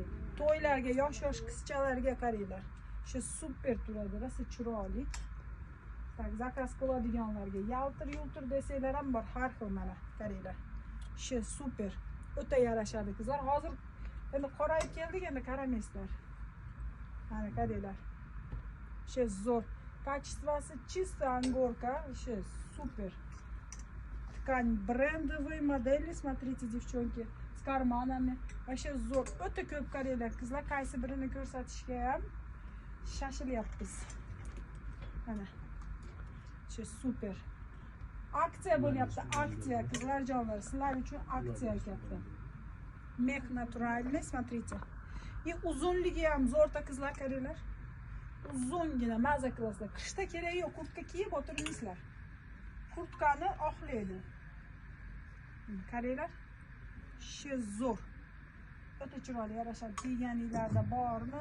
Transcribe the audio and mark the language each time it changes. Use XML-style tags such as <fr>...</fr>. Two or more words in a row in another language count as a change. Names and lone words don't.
<uz>To'ylarga, yosh qizchalarga karaylar. Shu super turadi, rosa chiroyli. Tak, zakaz qiladiganlarga yaltir-yultir desanglar ham bor, har xil mana karaylar. Shu super. O'ta yarashadi qizlar. Hozir endi qorayib keldik, endi qaramaysizlar. Mana karaylar. Shu zo'r.</uz> <ru>Качествоsi чисто ангорка,</ru> <uz>shu super.</uz> <ru>Ткань брендовые модели, смотрите, девчонки, с карманами.</ru> <uz>Вообще zo'r. O'ta ko'p karaylar qizlar, qaysi birini ko'rsatishga ham shashilyapmiz. Mana. Shu super. Aksiya bo'lyapti, aksiya qizlar jonlar, sizlar uchun aksiya katta.</uz> <ru>Мех натуральный, смотрите.</ru> <uz>И uzunligi ham zo'rta qizlar karaylar. Uzungina maza qilasizlar. Qishda kerak yo'q, kurtka kiyib o'tirmaysizlar. Kurtkani oqlaydi. Karaylar. Shu zo'r. O'ta chiroyli yarashadi. Kiyganinglarda bormi?</uz>